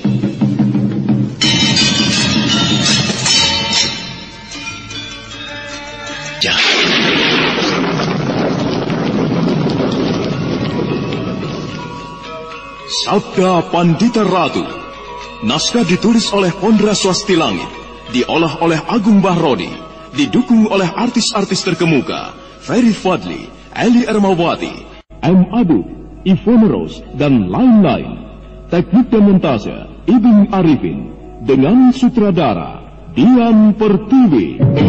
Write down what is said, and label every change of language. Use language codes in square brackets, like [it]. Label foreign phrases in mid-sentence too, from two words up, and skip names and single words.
[id] Sabda Pandita Ratu. Naskah ditulis oleh Pondra Swasti Langit, diolah oleh Agung Bahrodi, didukung oleh artis-artis terkemuka Ferry Fadli, Eli Ermawati, M. Adu, Ivone Rose, dan lain-lain. Teknik dan montase Ibing Arifin, dengan sutradara Dian Pertiwi.